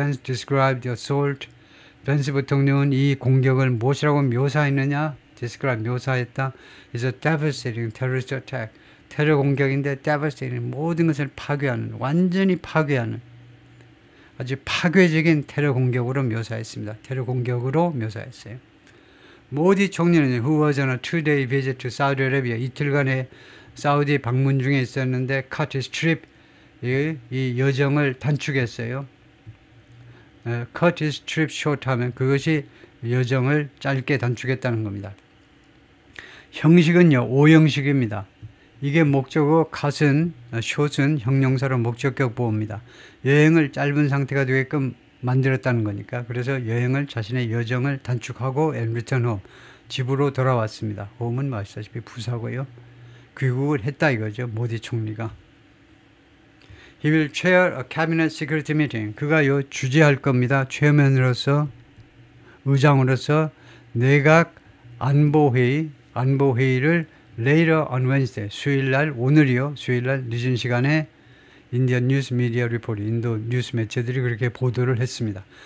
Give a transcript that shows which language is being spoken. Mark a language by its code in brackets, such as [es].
[en] Vance described the assault, [ko] 벤스 부통령은 이 공격을 무엇이라고 묘사했느냐? describe, 묘사했다. [en] is a devastating terrorist attack. [ko] 테러 공격인데 devastating, 모든 것을 파괴하는, 완전히 파괴하는 아주 파괴적인 테러 공격으로 묘사했습니다. 테러 공격으로 묘사했어요. 모디 총리는 [en] who was on a 2-day visit to Saudi Arabia, [ko] 이틀간의 사우디 방문 중에 있었는데 [en] cut his trip, [ko] 이 여정을 단축했어요. [en] cut his trip short [ko] 하면 그것이 여정을 짧게 단축했다는 겁니다. 형식은요, 오형식입니다. 이게 목적어, cut은, short은 형용사로 목적격 보호입니다. 여행을 짧은 상태가 되게끔 만들었다는 거니까. 그래서 여행을, 자신의 여정을 단축하고 [en] and return home, [ko] 집으로 돌아왔습니다. home은 아시다시피 부사고요. 귀국을 했다 이거죠. 모디 총리가. [en] He will chair a cabinet security meeting. [ko] 그가 주재할 겁니다. 최면으로서, 의장으로서 내각 안보회의를 [en] later on Wednesday, [ko] 수요일날, 오늘이요. 수요일날 늦은 시간에 인디언 뉴스 미디어 리포트, 인도 뉴스 매체들이 그렇게 보도를 했습니다.